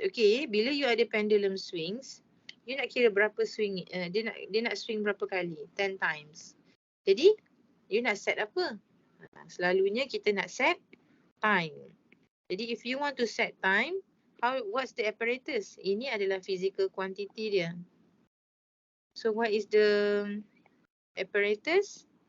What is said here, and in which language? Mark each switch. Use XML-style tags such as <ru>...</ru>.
<ms>Okay, bila you ada pendulum swings, you nak kira berapa swing, dia nak swing berapa kali?</ms> <en>10 times.</en> <ms>Jadi, you nak set apa? Selalunya kita nak set time.</ms> <en>Jadi, if you want to set time, what's the apparatus?</en> <ms>Ini adalah physical quantity dia.</ms> <en>So, what is the apparatus?</en>